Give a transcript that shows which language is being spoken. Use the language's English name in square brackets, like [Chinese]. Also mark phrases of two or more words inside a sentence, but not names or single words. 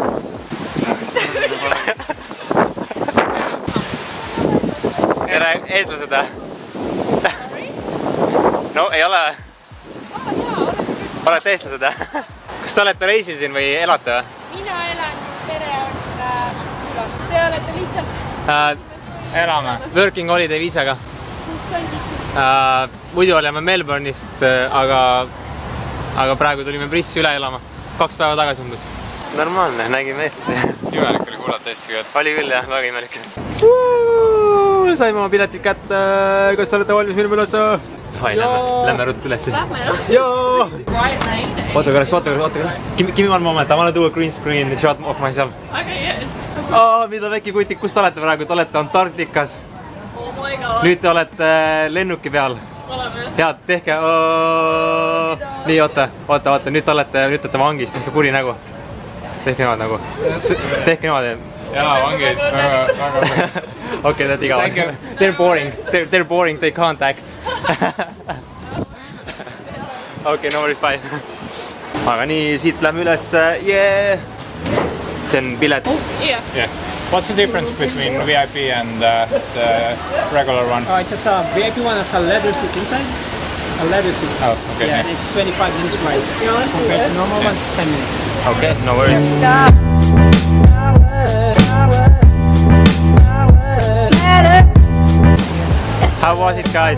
[Estonian] Tere, eestlased või? No ei ole. Olete eestlased või? Kas te olete reisil siin või elate või? Mina elan, pere on külas. Te olete lihtsalt elame. [English] Working holiday [Estonian] viisaga. kus kandis siis? Muidu oleme Melbourne'ist, aga praegu tulime Brissi üle elama. 2 päeva tagasi umbes. Normaalne, nägime eestlasi. Imelik oli kuulata eesti keelt. Oli küll jah, väga imelik. Saime oma piletid kätte. Kas te olete valmis minema üles? Lähme ruttu üles siis. Joo! Oota korraks. [English] Give me one moment, I wanna do a green screen shot of myself. Okay, yes. [Estonian] Mida Veki kutik, kus te olete praegu? Te olete Antarktikas. [English] Oh my god. [Estonian] Nüüd te olete lennuki peal. Oleme. Head, tehke. Nii, oota. Nüüd te olete vangis, tehke kuri nägu. Tehke niimoodi nagu. Tehke niimoodi. Jaa, vangis. Okei, [English] that's igav. They're boring, they can't act. Okei, no worries, bye. [Estonian] Aga nii, siit lähme üles. Yeah! See on pilet. [English] Yeah. What's the difference between VIP and the regular one? Just VIP one has a leather seat inside. A leather seat. Oh, okay. Yeah, and it's 25 minutes ride. Compared to normal one, it's 10 minutes. Okay, no worries. How was it, guys?